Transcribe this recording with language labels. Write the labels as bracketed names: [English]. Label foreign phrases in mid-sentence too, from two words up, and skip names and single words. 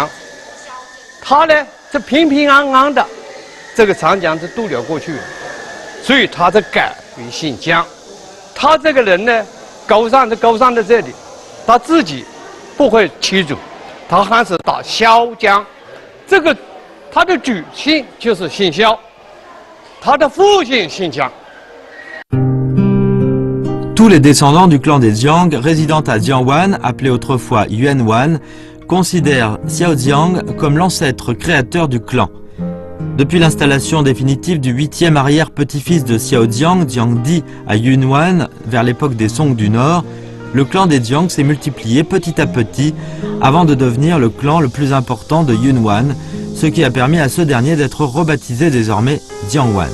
[Chinese] 他呢是平平安安的，这个长江是渡了过去，所以他才改为姓姜。他这个人呢，高尚在这里，他自己不会欺主，他还是打萧江。这个他的祖姓就是姓萧，他的父亲姓姜。 [French] Tous les descendants du clan des Jiang résidant à Jiangwan, appelé autrefois Yuanwan, considèrent Xiaojiang comme l'ancêtre créateur du clan. Depuis l'installation définitive du 8e arrière-petit-fils de Xiaojiang, Jiangdi, à Yunwan, vers l'époque des Song du Nord, le clan des Jiang s'est multiplié petit à petit avant de devenir le clan le plus important de Yunwan, ce qui a permis à ce dernier d'être rebaptisé désormais Jiangwan.